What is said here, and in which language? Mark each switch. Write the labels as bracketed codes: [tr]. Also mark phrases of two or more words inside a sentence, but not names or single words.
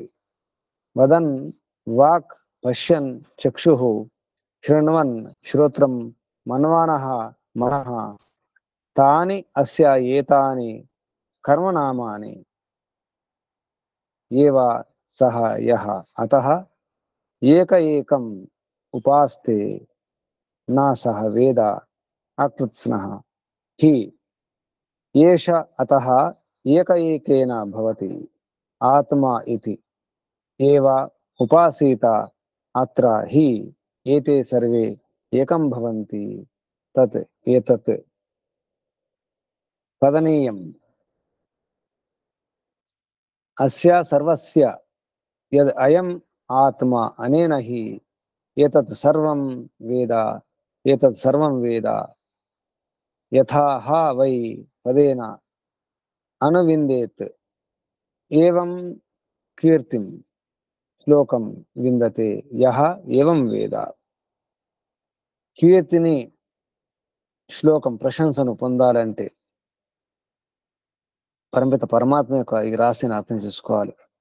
[sa] వదన్ వాక్, పశ్యన్ చక్షుః, శృణ్వన్ శ్రోత్రం, మన్వానః మనః, తాని అస్య ఏతాని కర్మనామాని. ఏవ సహ యః అతః ఏక ఏకం ఉపాస్తే నా సహ వేద అకృత్స్నః హి ఏష అతః ఏక ఏకేన భవతి ఆత్మా ఇతి. ఏవ ఉపాసీత అత్ర హి ఏతే సర్వే ఏకం భవంతి. తత్ ఏతత్ పదనీయం అస్య సర్వస్య యద్ అయం ఆత్మ అనేన హి ఏతత్ సర్వం వేద ఏతత్ సర్వం వేద యథా హ వై పదేన అనువిందేత్ ఏవం కీర్తిం శ్లోకం విందతే యహ ఏవం వేద. [te] కీర్తిని, శ్లోకం, ప్రశంసను పొందాలంటే పరమిత పరమాత్మ యొక్క ఈ రాశిని అర్థం చేసుకోవాలి.